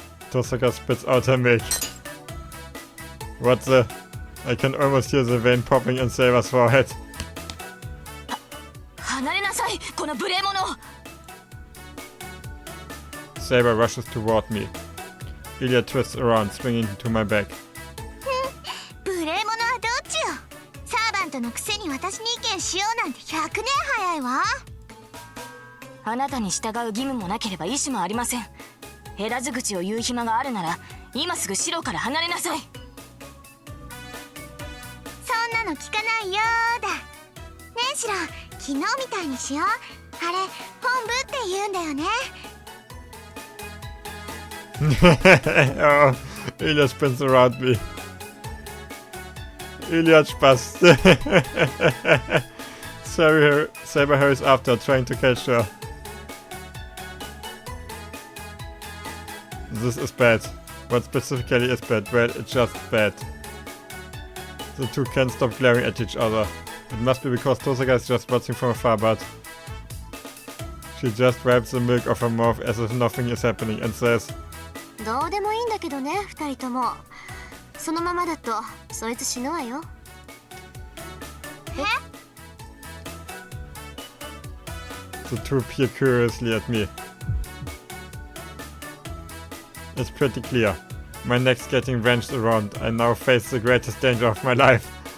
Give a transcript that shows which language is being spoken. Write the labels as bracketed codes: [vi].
[en] Tosaka spits out her milk. What the? I can almost hear the vein popping in Saber's forehead. [ja] 離れなさい、この無礼者。 [en] Saber rushes toward me. Ilya twists around, swinging to my back. [ja] 無礼者はどっちよ。サーバントのくせに私に意見しようなんて100年早いわ。あなたに従う義務もなければ意思もありません。減らず口を言う暇があるなら、今すぐ城から離れなさい。そんなの聞かないよーだ。ねえシロ、昨日みたいにしよう。あれ、本部って言うんだよね。 [en] Oh, Ilya spins around me. [de] Ilya hat Spaß. [en] Saber hurries after, trying to catch her. This is bad. What specifically is bad? Well, it's just bad. The two can't stop glaring at each other. It must be because Tosaka is just watching from afar, but... She just wipes the milk off her mouth as if nothing is happening and says... [ja] どうでもいいんだけどね、二人とも。そのままだと、そいつ死ぬわよ。 [en] The two peer curiously at me. It's pretty clear. My neck's getting wrenched around. I now face the greatest danger of my life.